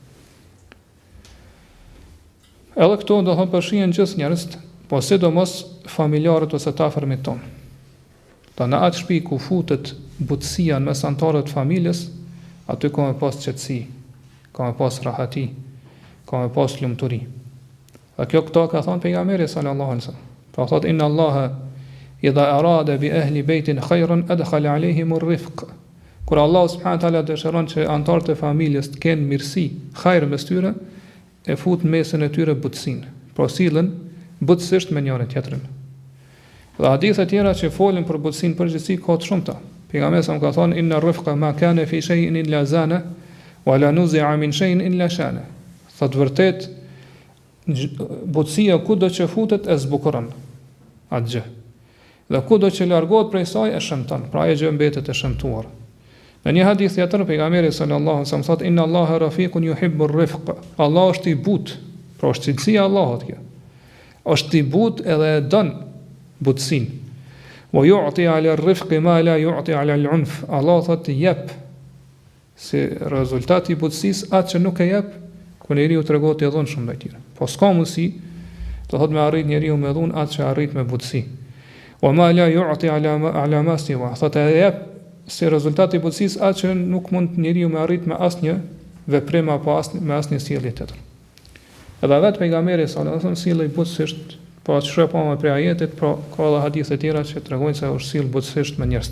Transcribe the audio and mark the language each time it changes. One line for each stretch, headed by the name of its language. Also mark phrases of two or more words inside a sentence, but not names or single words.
Albanian: Edhe këto do të përfshihen gjithë njerëzit, po sidomos familjarët ose të afërmit tonë. Ta në atë shtëpi ku futet butësia në mes anëtarëve të familjes, aty ka me pas qetësi, ka me pas rahati, ka me pas lumturi. Dhe kjo këto ka thënë pejgamberi
Arabic: صلى الله عليه وسلم.
Albanian: Pra thotë
Arabic: إن الله إذا أراد بأهل بيت خيرا أدخل عليهم الرفق.
Albanian: Kur Allah
Arabic: سبحانه تعالى
Albanian: dëshiron që anëtarët e familjes të kenë mirësi, hajër mes tyre, e fut në mesin e tyre butësinë. Pra sillen butësisht me njërin tjetrin. Dhe hadithe tjera që folën për butësinë përgjithësi ka të shumta. Pejgamberi sa ka thonë
Arabic: إن الرفق ما كان في شيء إلا زانه ولا نزع من شيء إلا شانه.
Albanian: Thotë vërtet butësia kudo që futet e zbukuron atë gjë. Dhe kudo që largohet prej saj e shëmton, pra ajo gjë mbetet e shëmtuar. Në një hadith tjetër pejgamberi
Arabic: صلى الله عليه وسلم thotë إن الله رفيق يحب الرفق.
Albanian: Allah është i butë, pra është cilësia e Allahut kjo. Është i butë edhe e don butësinë.
Arabic: ويعطي على الرفق ما لا يعطي على العنف.
Albanian: Allah thotë jep si rezultat i butësisë atë që nuk e jep kur njeriu tregon të dhunshëm ndaj tij. Po s'ka mundësi të thotë me arrit njeriu me dhunë atë që arrit me butësi.
Arabic: وما لا يعطي على ما سواه.
Albanian: Thotë jep si rezultati i butësisë atë që nuk mund njeriu me arrit me asnjë veprim apo me asnjë sjellje tjetër. Edhe vetë pejgamberi
Arabic: صلى الله عليه وسلم
Albanian: sjellej butësisht, po atë shpreha me prej ajetit, po ka edhe hadithe tjera që tregojnë se është sjell butësisht me njerëz.